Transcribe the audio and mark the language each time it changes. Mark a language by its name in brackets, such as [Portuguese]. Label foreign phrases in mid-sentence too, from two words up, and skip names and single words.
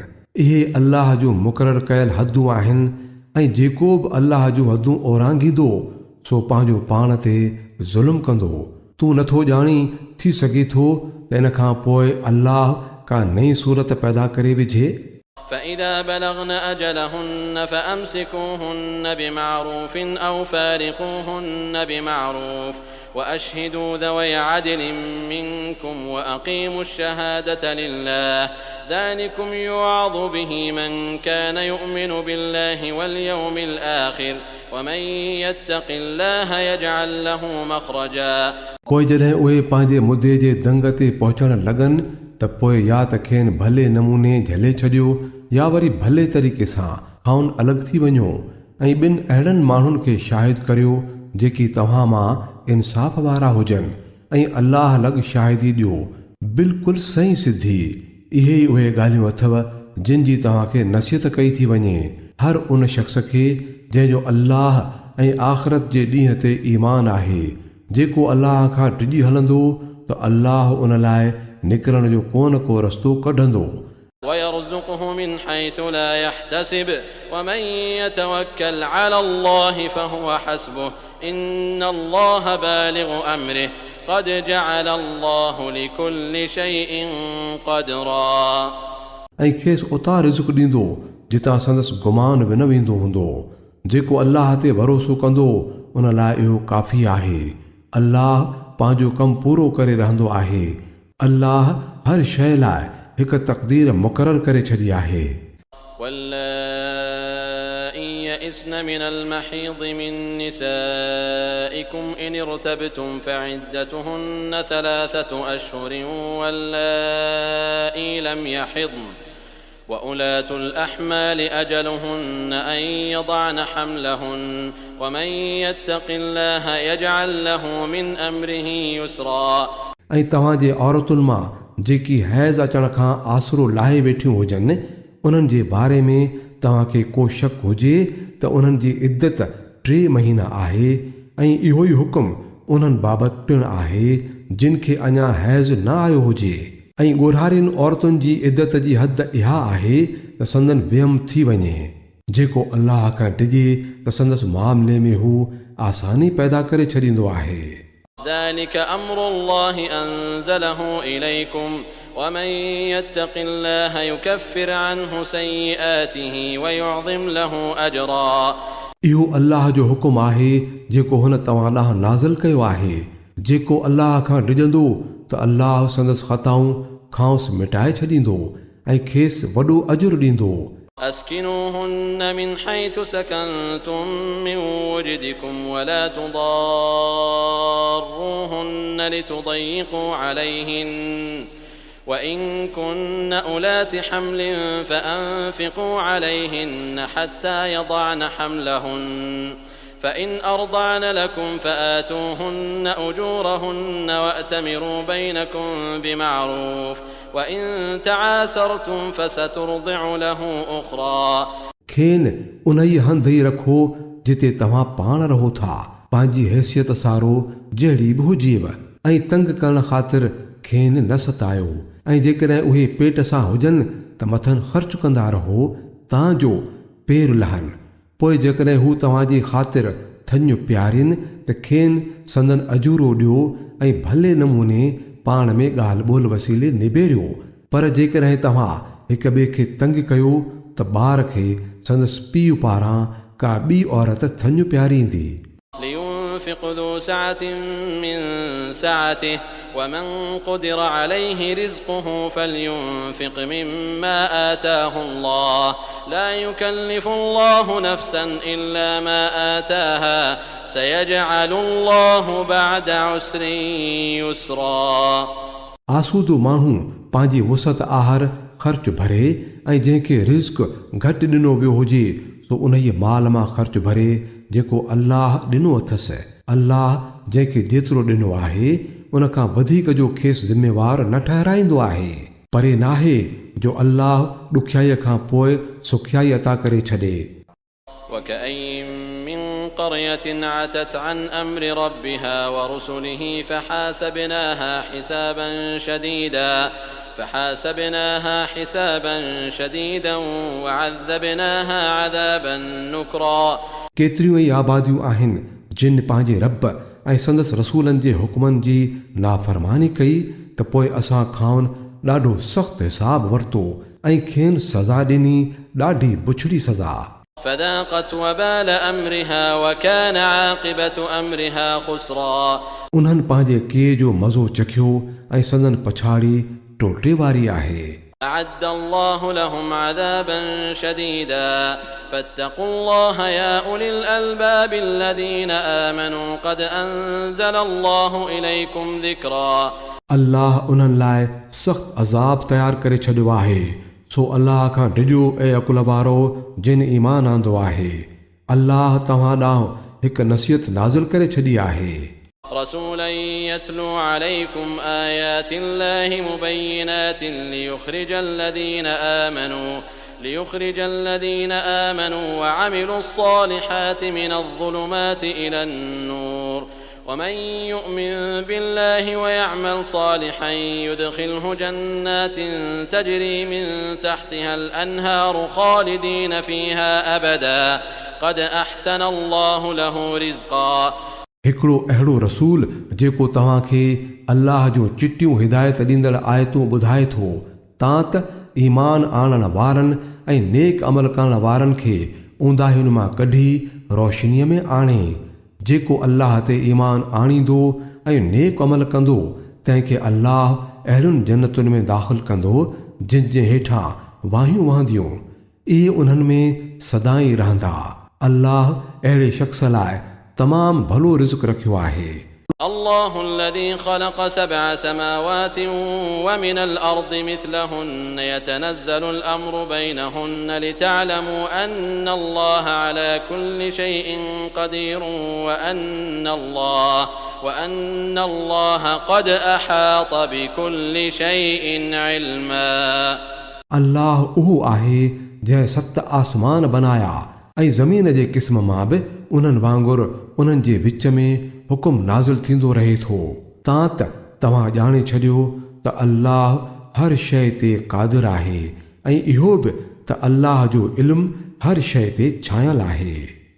[Sindhi] इहे अल्लाह जो मुक़ररु कयल हदूं आहिनि ऐं जेको बि अल्लाह जूं हदूं ओरांगींदो सो पंहिंजो पाण ते ज़ुल्म कंदो। तूं नथो ॼाणी थी सघे थो त इन खां पोइ अल्लाह का नई सूरत पैदा करे विझे। [Arabic] فإذا بلغن أجلهن فأمسكوهن بمعروف أو فارقوهن بمعروف وأشهدوا ذوي عدل منكم وأقيموا الشهادة لله ذلكم يوعظ به من كان يؤمن بالله واليوم الآخر ومن يتق الله يجعل له مخرجا. [Sindhi] पोइ जॾहिं उहे पंहिंजे मुदे जे दंग ते पहुचण लॻनि त पोइ या त खेनि भले नमूने झले छॾियो या वरी भले तरीक़े सां खाउन अलॻि थी वञो ऐं ॿिनि अहिड़नि माण्हुनि खे शाहिद करियो जेकी तव्हां मां इंसाफ़ वारा हुजनि ऐं अल्लाह लॻ शाहिदी ॾियो बिल्कुलु सही सिधी। इहे ई उहे ॻाल्हियूं अथव जिन जी तव्हांखे नसीहत कई थी वञे हर उन शख़्स खे जंहिंजो अल्लाह ऐं आख़िरत जे ॾींहं ते ईमान आहे। जेको अल्लाह खां डिॼी हलंदो त अल्लाह उन लाइ निकिरण जो को न को रस्तो कढंदो। [Arabic] ويرزقه من حيث لا يحتسب ومن يتوكل على الله فهو حسبه إن الله بالغ أمره قد جعل الله لكل شيء قدرا. [Sindhi] ऐं खेसि उतां रिज़्क़ ॾींदो जितां संदसि गुमान बि न वेंदो हूंदो। जेको अल्लाह ते भरोसो कंदो उन लाइ इहो काफ़ी आहे। अल्लाह पंहिंजो कमु पूरो करे रहंदो आहे। अल्लाह हर शइ लाइ हिकु तक़दीर मुक़ररु करे छॾी आहे। [Arabic] واللائي يئسن من المحيض من نسائكم إن ارتبتم فعدتهن 3 أشهر واللائي لم يحضن وأولاة الأحمال أجلهن أن يضعن حملهن ومن يتق الله يجعل له من أمره يسرا. [Sindhi] ऐं तव्हांजे औरतुनि मां जेकी हैज़ अचण खां आसरो लाहे वेठियूं हुजनि उन्हनि जे बारे में तव्हांखे को शक हुजे त उन्हनि जी इद्दत 3 महीना आहे ऐं इहो ई हुकुम उन्हनि बाबति पिणु आहे जिन खे अञा हैज़ न आयो हुजे। ऐं ॻोढ़ारियुनि औरतुनि जी इद्दत जी हद इहा आहे त संदन वियम थी वञे। जेको अल्लाह खां डिॼे त संदसि मामले में हू आसानी पैदा करे छॾींदो आहे। [Arabic] ذلك أمر الله أنزله إليكم ومن يتق الله يكفر عنه سيئاته ويعظم له أجرا. [Sindhi] इहो अल्लाह जो हुकुम आहे जेको हुन तव्हां ॾांहुं नाज़िल कयो आहे। जेको अल्लाह खां डिॼंदो त अल्लाह संदसि ख़ताऊं खांसि मिटाए छॾींदो ऐं खेसि वॾो अजुर ॾींदो. [Arabic] أسكنوهن من حيث سكنتم من وجدكم ولا تضاروهن لتضيقوا عليهن وإن كن أولات حمل فأنفقوا عليهن حتى يضعن حملهن فإن أرضعن لكم فآتوهن أجورهن وأتمروا بينكم بمعروف وإن تعاسرتم فسترضع له أخرى. [Sindhi] खेनि उन ई हंधि ई रखो जिते तव्हां पाण रहो था पंहिंजी हैसियत सारो जहिड़ी बि हुजेव ऐं तंग करण ख़ातिर खेनि न सतायो ऐं जेकॾहिं उहे पेट सां हुजनि त मथनि ख़र्च कंदा रहो तां जो पेर लहनि। पोइ जेकॾहिं हू तव्हांजी ख़ातिर थञ प्यारियुनि त खेनि संदन अजूरो ॾियो ऐं भले नमूने पाण में ॻाल्हि ॿोल वसीले निबेरियो। पर जेकॾहिं तव्हां हिक ॿिए खे तंग कयो त ॿार खे संदसि पीउ पारां का ॿी औरत थञ प्यारींदी। [Arabic] لينفق ذو سعة من سعته ومن قدر عليه رزقه فلينفق مما آتاه الله لا يكلف الله نفسا إلا ما آتاها سيجعل الله بعد عسر يسرا। [Sindhi] आसूदो माण्हू पंहिंजी वुसत आहार ख़र्च भरे ऐं जंहिंखे रिज़्क़ घटि ॾिनो वियो हुजे सो उन ई माल मां ख़र्च भरे जेको अल्लाह ॾिनो अथसि। अल्लाह जंहिंखे जेतिरो ॾिनो आहे उन खां वधीक जो खेसि ज़िम्मेवार न ठहिराईंदो आहे। परे नाहे जो अल्लाह ॾुखियाईअ खां पोइ सुखियाई अता करे छॾे। [Arabic] وكأين من قرية عتت عن أمر ربها ورسله فحاسبناها حسابا شديدا وعذبناها عذابا نكرا। [Sindhi] केतिरियूं ई आबादियूं आहिनि जिन पंहिंजे रब ऐं संदसि रसूलनि जे हुकमनि जी नाफ़रमानी कई त पोइ असां खां ॾाढो सख़्तु हिसाब वरितो ऐं खेनि सज़ा ॾिनी ॾाढी बुछड़ी सज़ा। [Arabic] فذاقت وبال أمرها وكان عاقبة أمرها خسرا। [Sindhi] उन्हनि पंहिंजे के जो मज़ो चखियो ऐं संदन पछाड़ी टोटे वारी आहे। [Arabic] أعد الله لهم عذابا شديدا فاتقوا الله يا أولي الألباب الذين آمنوا قد أنزل الله إليكم ذكرا। [Sindhi] अल्लाह उन्हनि लाइ सख़्तु अज़ाब तयारु करे छॾियो आहे सो अल्लाह खां डिॼो ऐं अकुल वारो जिन ईमान आंदो आहे। अल्लाह तव्हां ॾांहुं हिकु नसीहत नाज़िल करे छॾी आहे। [Arabic] رسولا يتلو عليكم آيات الله مبينات ليخرج الذين آمنوا وعملوا الصالحات من الظلمات إلى النور ومن يؤمن بالله ويعمل صالحا يدخله جنات تجري من تحتها الأنهار خالدين فيها أبدا قد أحسن الله له رزقا। [Sindhi] हिकिड़ो अहिड़ो रसूल जेको तव्हांखे अल्लाह जो चिटियूं हिदायत ॾींदड़ आयतूं ॿुधाए थो तां त ईमान आणण वारनि ऐं नेक अमल करण वारनि खे ऊंदाहियुनि मां कढी रोशनीअ में आणे। जेको अल्लाह ते ईमान आणींदो ऐं नेक अमल कंदो तंहिंखे अल्लाह अहिड़ियुनि जन्नतुनि में दाख़िल कंदो जिन जे हेठां वाहियूं वहंदियूं। इहे उन्हनि में सदाईं रहंदा। अल्लाह अहिड़े शख़्स लाइ तमाम भलो रिज़्क़ रखियो आहे। [Arabic] الله الذي خلق 7 سماوات ومن الأرض مثلهن يتنزل الأمر بينهن لتعلموا أن الله على كل شيء قدير وأن الله قد أحاط بكل شيء علما। [Sindhi] अल्लाह उहो आहे जंहिं 7 आसमान बनाया ऐं ज़मीन जे क़िस्म मां बि उन्हनि वांगुरु उन्हनि जे विच में हुकुम नाज़िल थींदो रहे थो। तां त तव्हां ॼाणे छॾियो त अल्लाह हर शइ ते क़ादिर आहे ऐं इहो बि त अल्लाह जो इल्मु हर शइ ते छायल आहे।